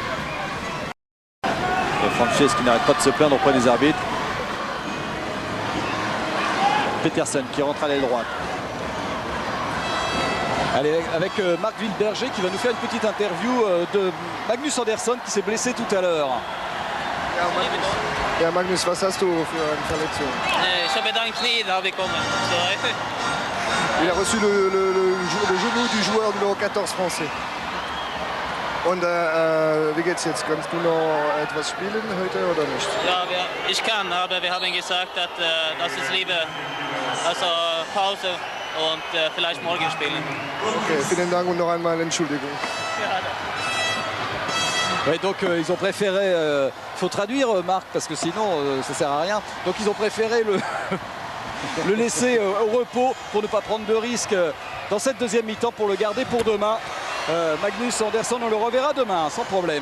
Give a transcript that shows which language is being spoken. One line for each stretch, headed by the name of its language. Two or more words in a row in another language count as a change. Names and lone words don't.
French: Frances qui n'arrête pas de se plaindre auprès des arbitres. Peterson qui rentre à l'aile droite. Allez, avec Marc Wilberger qui va nous faire une petite interview de Magnus Andersson qui s'est blessé tout à l'heure.
German: Ja, Magnus, was hast du für eine Verletzung? Ich habe da ein Knie da bekommen.
French: Il a reçu le genou du joueur numéro 14 français.
German: Und wie geht's jetzt? Kannst du noch etwas spielen heute oder nicht? Ja, ich kann, aber wir haben gesagt, dass es lieber Pause und vielleicht morgen spielen. Okay, vielen Dank und noch einmal Entschuldigung.
French: Ouais, donc ils ont préféré, il faut traduire Marc parce que sinon ça sert à rien. Donc ils ont préféré le laisser au repos pour ne pas prendre de risques dans cette deuxième mi-temps pour le garder pour demain. Magnus Andersson, on le reverra demain sans problème.